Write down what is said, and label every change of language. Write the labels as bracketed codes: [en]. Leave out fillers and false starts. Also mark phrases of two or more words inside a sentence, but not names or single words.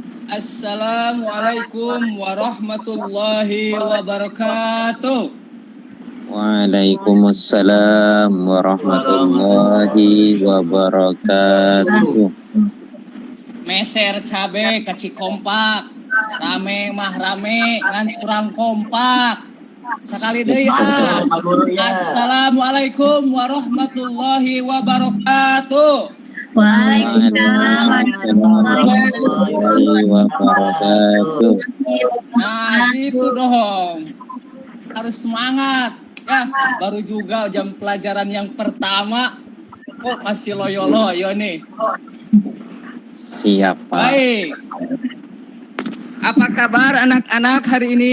[ar] السلام عليكم ورحمة الله وبركاته. وعليكم السلام ورحمة الله وبركاته. [su] Meser cabe kaci kompak. Rame mah rame ngan kurang kompak. Sekali deui [ar] السلام عليكم ورحمة الله وبركاته. وعليكم السلام ورحمة الله wabarakatuh. [id] Nah, gitu dong. Harus semangat. Ya, baru juga jam pelajaran yang pertama. Kok masih loyo-loyo nih? Siapa? Baik. Apa kabar anak-anak hari ini?